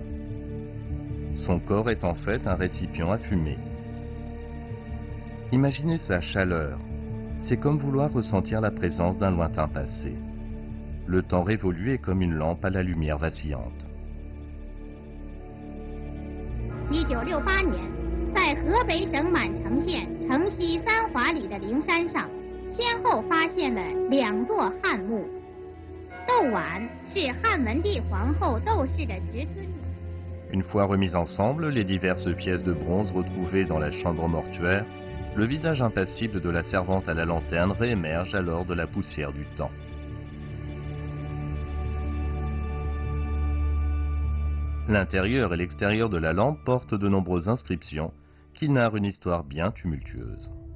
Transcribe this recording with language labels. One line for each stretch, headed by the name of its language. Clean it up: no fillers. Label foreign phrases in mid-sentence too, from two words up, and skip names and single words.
French: Son corps est en fait un récipient à fumer. Imaginez sa chaleur. C'est comme vouloir ressentir la présence d'un lointain passé. Le temps révolu est comme une lampe à la lumière vacillante.
Chinese: 1968 年，在河北省满城县城西三华里的灵山上，先后发现了2座汉墓。窦碗是汉文帝皇后窦氏的侄孙女。
French: Une fois remises ensemble, les diverses pièces de bronze retrouvées dans la chambre mortuaire, le visage impassible de la servante à la lanterne réémerge alors de la poussière du temps. L'intérieur et l'extérieur de la lampe portent de nombreuses inscriptions qui narrent une histoire bien tumultueuse.